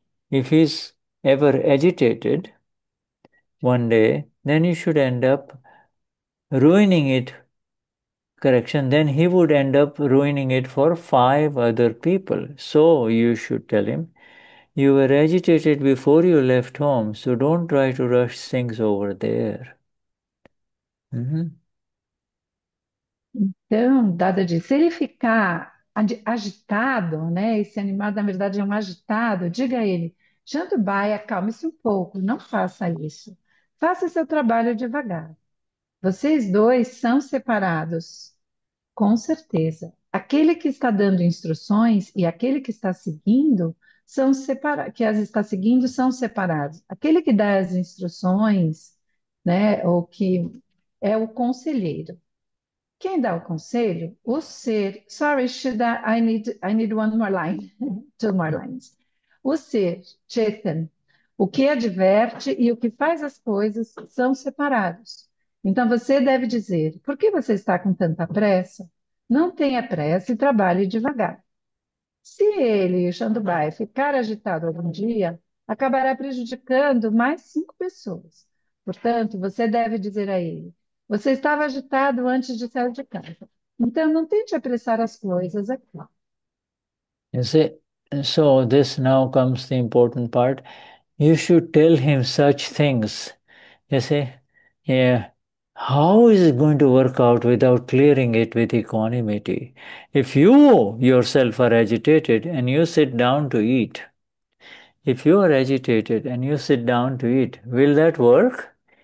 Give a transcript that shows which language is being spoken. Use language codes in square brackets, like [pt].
[en] If he's ever agitated one day, then you should end up ruining it. Correction, then he would end up ruining it for 5 other people. So you should tell him, you were agitated before you left home, so don't try to rush things over there. [pt] Então, Dada diz, se ele ficar agitado, né? Esse animal, na verdade, é um agitado, diga a ele, Jandubai, acalme-se um pouco, não faça isso. Faça seu trabalho devagar. Vocês dois são separados, com certeza. Aquele que está dando instruções e aquele que está seguindo são separados, que as está seguindo são separados. Aquele que dá as instruções, né, ou que é o conselheiro. Quem dá o conselho? O ser. [en] Sorry, Shida, I need one more line. Two more lines. [pt] O ser, Chetan, o que adverte e o que faz as coisas são separados. Então você deve dizer: por que você está com tanta pressa? Não tenha pressa e trabalhe devagar. Se ele, Xandubai, ficar agitado algum dia, acabará prejudicando mais 5 pessoas. Portanto, você deve dizer a ele: você estava agitado antes de sair de casa. Então, não tente apressar as coisas aqui. [en] You see, so this now comes the important part. You should tell him such things. You see, yeah. How is it going to work out without clearing it with equanimity? If you yourself are agitated and you sit down to eat, if you are agitated and you sit down to eat, will that work?